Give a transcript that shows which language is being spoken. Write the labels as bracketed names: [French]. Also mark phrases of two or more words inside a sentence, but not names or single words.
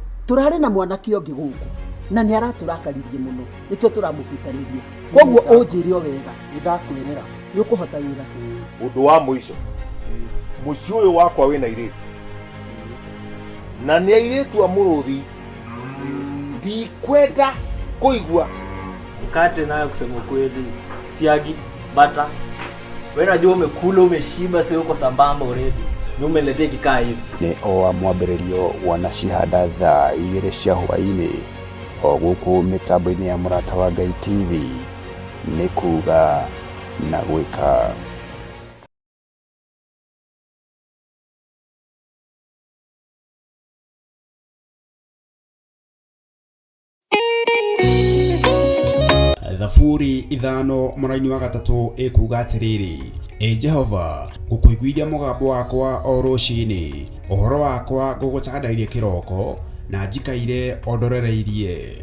[Kikuyu] Tũrarĩ na mwanake ũngĩ gũkũ na nĩ aratũrakaririe mũno, nĩkĩo tũramũbitanirie. Koguo ũnjĩre o wega. Nĩndakwĩrĩra nĩ ũkũhota wĩra. Ũndũ wa mũico, mũciĩ ũyũ wakwa wĩna airĩtu, na nĩ airĩtu a mũrũthi. Ndikwenda kũigua [Swahili] mkate nayo, kusema kweli siagi bata. Wewe unajua umekula umeshiba, sio uko sambamba already. Ni umeletea kikaa hivi. [Kikuyu] Nĩ o mwambĩrĩrio wanacihanda thaa 2 cia hwaĩ-inĩ o gũkũ mĩtambo-inĩ ya Mũrata wa Ngai TV. Nĩ kuga na gwĩka. Thaburi 5 mũraini wa 3 ĩkuga atĩrĩrĩ: Jehova, ngũkũiguithia mũgambo wakwa o rũciinĩ, ũhoro wakwa ngũgũcandairie kĩroko, na njikaire ondorereirie.